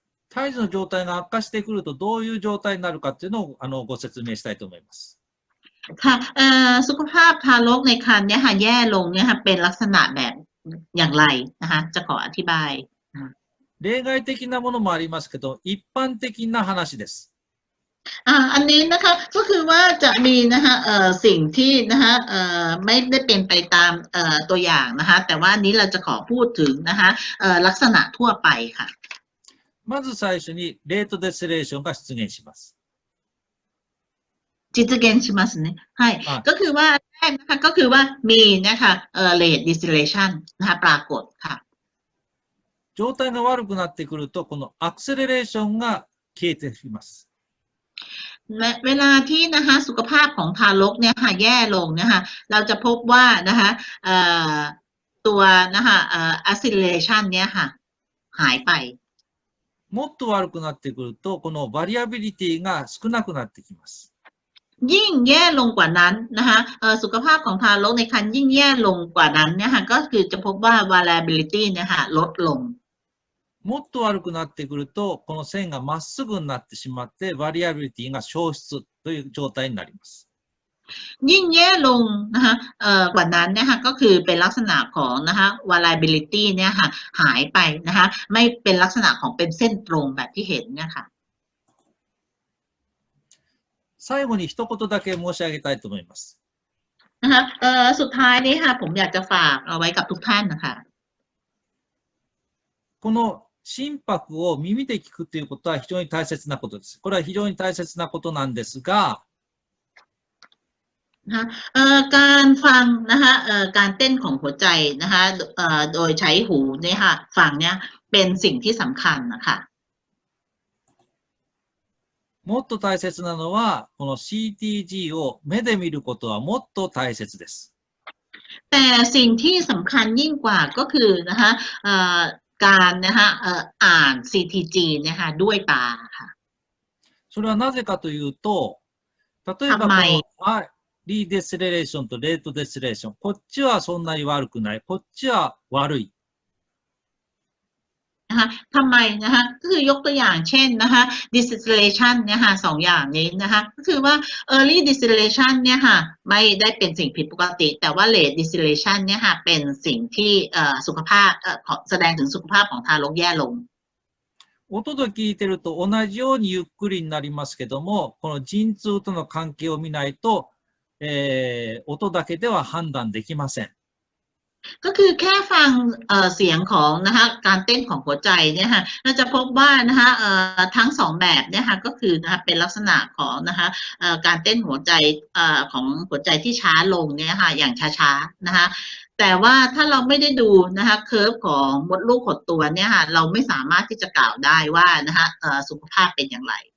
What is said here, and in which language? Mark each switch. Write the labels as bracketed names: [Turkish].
[Japanese] 胎児の状態が悪化してくるとどういう状態になるかっていうのをご説明したいと思います。 [Thai] ค่ะสุขภาพทารกในครรภ์เนี่ยค่ะแย่ลงเนี่ยค่ะเป็นลักษณะแบบอย่างไรนะคะจะขออธิบาย [Japanese] 例外的なものもありますけど、一般的な話です。 [Thai] อันนี้นะคะก็คือว่าจะมีนะคะสิ่งที่นะคะไม่ได้เป็นไปตามตัวอย่างนะคะแต่ว่านี้เราจะขอพูดถึงนะคะลักษณะทั่วไปค่ะ [Japanese] まず最初にレートデセレーションが出現します。実現しますね。はい。 [Thai] ก็คือว่าแรกนะคะก็คือว่ามีนะคะrate deceleration นะคะปรากฏค่ะ [Japanese] 状態が悪くなってくるとこのアクセレレーションが消えてきます。 [Thai] เวลาที่นะคะสุขภาพของทารกเนี่ยค่ะแย่ลงนะคะเราจะพบว่านะคะตัวนะคะacceleration เนี่ยค่ะหายไป [Japanese] もっと悪くなってくると、このバリアビリティが少なくなってきます。 [Thai] ยิ่งแย่ลงกว่านั้นนะคะสุขภาพของทารกในครรภ์ยิ่งแย่ลงกว่านั้นเนี่ยค่ะก็คือจะพบว่า variability เนี่ยค่ะลดลง [Japanese] もっと悪くなってくると、この線がまっすぐになってしまって、バリアビリティが消失という状態になります。 [Thai] ยิ่งแย่ลงนะคะกว่านั้นนะคะก็คือเป็นลักษณะของนะคะ variability เนี่ยค่ะหายไปนะคะไม่เป็นลักษณะของเป็นเส้นตรงแบบที่เห็นเนี่ยค่ะ [Japanese] 最後に一言だけ申し上げたいと思います。 [Thai] นะคะสุดท้ายนี้ค่ะผมอยากจะฝากเอาไว้กับทุกท่านนะคะ [Japanese] この心拍を耳で聞くということは非常に大切なことです。これは非常に大切なことなんですが、 [Thai] การฟังนะคะการเต้นของหัวใจนะคะโดยใช้หูเนี่ยค่ะฟังเนี่ยเป็นสิ่งที่สำคัญนะคะ [Japanese] もっと大切なのは、この CTG を目で見ることはもっと大切です。 [Thai] แต่สิ่งที่สำคัญยิ่งกว่าก็คือนะคะการนะคะอ่าน CTG นะคะด้วยตาค่ะ [Japanese] それはなぜかというと、例えばこのリデセレレーションとレートデセレーション、こっちはそんなに悪くない、こっちは悪い。 [Thai] นะคะทำไมนะคะก็คือยกตัวอย่างเช่นนะคะ distillation เนี่ยค่ะสองอย่างนี้นะคะก็คือว่า early distillation เนี่ยค่ะไม่ได้เป็นสิ่งผิดปกติแต่ว่า late distillation เนี่ยค่ะเป็นสิ่งที่สุขภาพแสดงถึงสุขภาพของทารกแย่ลง [Japanese] 音で聞いてると同じようにゆっくりになりますけども、この陣痛との関係を見ないと、音だけでは判断できません。 [Thai] ก็คือแค่ฟังเสียงของนะคะการเต้นของหัวใจเนี่ยค่ะเราจะพบว่านะคะทั้งสองแบบเนี่ยค่ะก็คือนะคะเป็นลักษณะของนะคะการเต้นหัวใจของหัวใจที่ช้าลงเนี่ยค่ะอย่างช้าๆนะคะแต่ว่าถ้าเราไม่ได้ดูนะคะเคอร์ฟของมดลูกหดตัวเนี่ยค่ะเราไม่สามารถที่จะกล่าวได้ว่านะคะสุขภาพเป็นอย่างไร